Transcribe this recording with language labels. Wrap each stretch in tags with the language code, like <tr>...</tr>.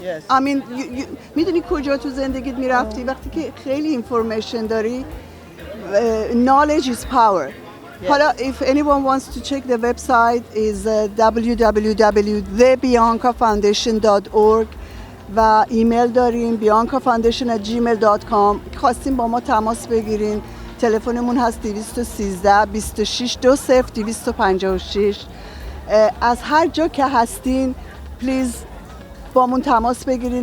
<en>I mean</en> <fa>میدونی کجا تو زندگیت میرفتی وقتی که خیلی اینفورمیشن داری.</fa> <en>Knowledge is power.</en> <fa>حالا</fa> <en>if anyone wants to check the website is www.thebiancafoundation.org</en> <fa>و ایمیل داریم</fa> <en>biancafoundation@gmail.com.</en> <fa>خواستیم با ما تماس بگیرین. تلفنمون هست 213 26 20 256. از هر جا که هستین پلیز با من تماس بگیرین.</fa>